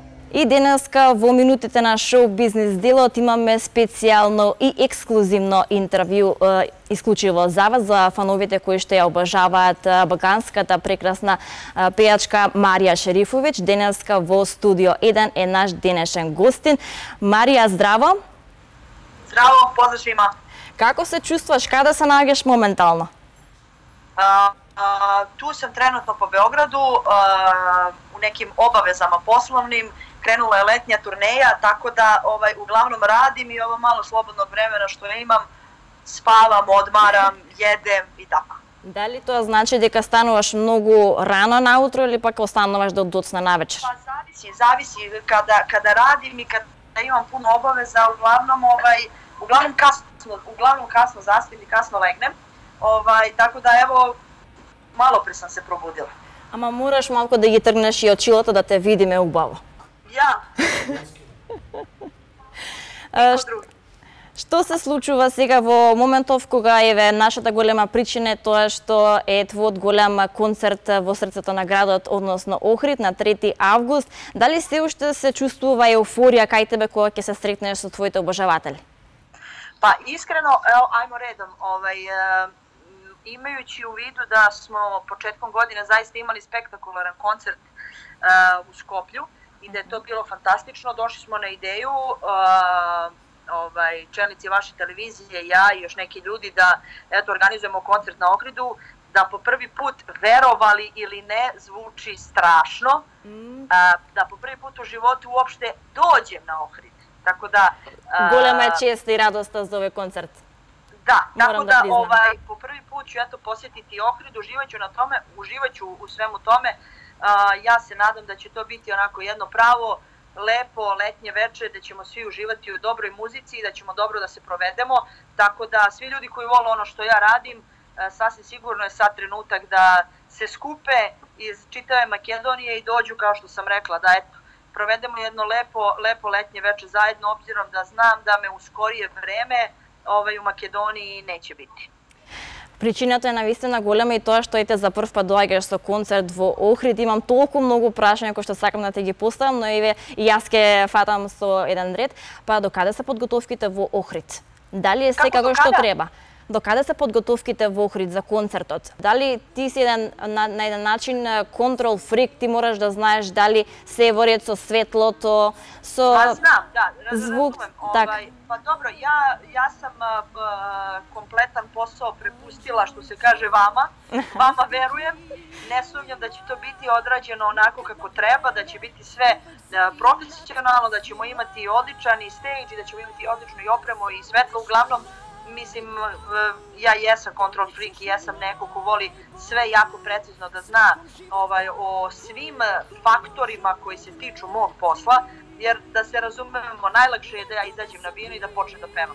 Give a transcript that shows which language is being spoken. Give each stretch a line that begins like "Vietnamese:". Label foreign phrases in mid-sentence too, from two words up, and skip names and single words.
Macedonian: И денеска во минутите на шоу бизнес делот имаме специјално и ексклузивно интервју исклучиво за вас, за фановите кои што ја обожаваат балканската прекрасна пејачка Марија Шерифовиќ. Денеска во студио 1 е наш денешен гостин. Марија, здраво!
Serbian: Здраво, поздрав свима!
Macedonian: Како се чувствуваш, каде се наоѓаш моментално?
Serbian: Tu sam trenutno po Beogradu, u nekim obavezama poslovnim. Krenula je letnja turneja, tako da uglavnom radim i ovo malo slobodnog vremena što imam, spavam, odmaram, jedem i tako.
Macedonian: Дали тоа значи дека стануваш многу рано наутро или пак остануваш до доцна навечер?
Serbian: Pa zavisi kada radim i kada imam puno obaveza, uglavnom kasno zaspim i kasno legnem. Tako da evo, malo pre sam se probudila.
Macedonian: Ама мораш малку да ги тргнеш и очилото да те видиме убаво.
Serbian: Ja.
Macedonian: Што се случува сега во моментов кога еве нашата голема причина е тоа што е твојот голем концерт во срцето на градот, односно Охрид на 3 август. Дали се уште се чувствува еуфорија кај тебе кога ќе се сретнеш со твоите обожаватели?
Serbian: Pa iskreno, ajmo redom, imajući u vidu da smo početkom godine zaista imali spektakularan koncert u Skoplju i da je to bilo fantastično, došli smo na ideju, čelnici vaše televizije, ja i još neki ljudi, da organizujemo koncert na Ohridu, da po prvi put, verovali ili ne, zvuči strašno, da po prvi put u životu uopšte dođem na Ohrid. Tako da...
Macedonian: Голема е чест и радоста за овој концерт.
Serbian: Da, tako da po prvi put ću posjetiti Ohrid, uživaću u svemu tome. Ja se nadam da će to biti onako jedno pravo, lepo letnje veče, da ćemo svi uživati u dobroj muzici i da ćemo dobro da se provedemo. Tako da svi ljudi koji vole ono što ja radim, sasvim sigurno je sad trenutak da se skupe iz čitave Makedonije i dođu, kao što sam rekla, da provedemo jedno lepo letnje veče zajedno, obzirom da znam da me u skorije vreme u Makedoniji neće biti.
Macedonian: Причината е навистина голема и тоа што ете за прв пат доаѓаш со концерт во Охрид. Имам толку многу прашања кои што сакам да те ги поставам, но еве и јас ќе фатам со еден ред. Па докаде се подготовките во Охрид? Дали е секако што треба? Докаде се подготовките во Охрид за концертот? Дали ти си на еден начин
English: control freak,
Macedonian: ти мораш да знаеш дали се е во ред со светлото, со Знам, да, звук,
Serbian: Pa dobro, ja sam kompletan posao prepustila, što se kaže, vama verujem, ne sumnjam da će to biti odrađeno onako kako treba, da će biti sve profesionalno, da ćemo imati odličan i stage, da ćemo imati odličnu i opremu i svetlo, uglavnom, mislim, ja jesam
English: control freak
Serbian: i jesam neko ko voli sve jako precizno da zna o svim faktorima koji se tiču mog posla, jer da se razumemo, najlakše je da ja izađem na binu i da počnem da pevam.